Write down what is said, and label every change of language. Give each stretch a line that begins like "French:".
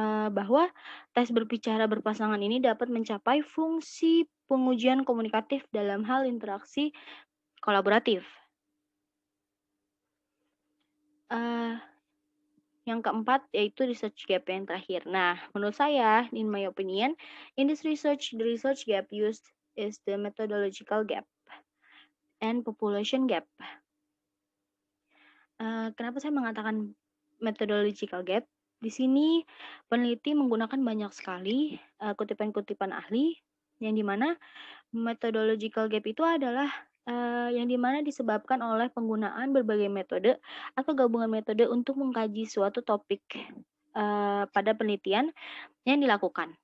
Indonesian: bahwa tes berbicara berpasangan ini dapat mencapai fungsi pengujian komunikatif dalam hal interaksi kolaboratif. Yang keempat yaitu research gap yang terakhir. Nah, menurut saya,
English: in my opinion, in this research, the research gap used is the methodological gap and population gap.
Indonesian: Kenapa saya mengatakan methodological gap? Di sini peneliti menggunakan banyak sekali kutipan-kutipan ahli, yang dimana methodological gap itu adalah yang dimana disebabkan oleh penggunaan berbagai metode atau gabungan metode untuk mengkaji suatu topik pada penelitian yang dilakukan.